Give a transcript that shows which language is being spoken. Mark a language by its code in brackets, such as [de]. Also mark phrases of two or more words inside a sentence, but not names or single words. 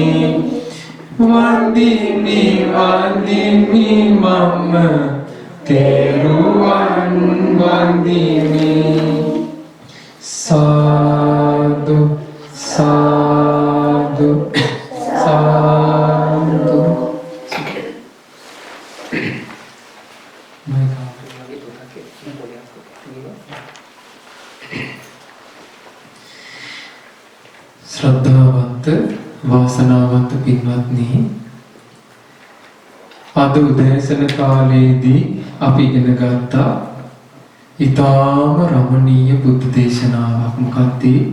[si] වන්දිමි වන්දිමි මම තෙරුවන් වන්දිමි [pi] සාදු සාදු සාදු [si] ශ්‍රද්ධාවන්ත වාසනාවන්ත පින්වත්නි අද උදෑසන කාලයේදී අපි ඉගෙන ගත්තා ඊටාම රමණීය බුද්ධ දේශනාවක්. මොකක්ද?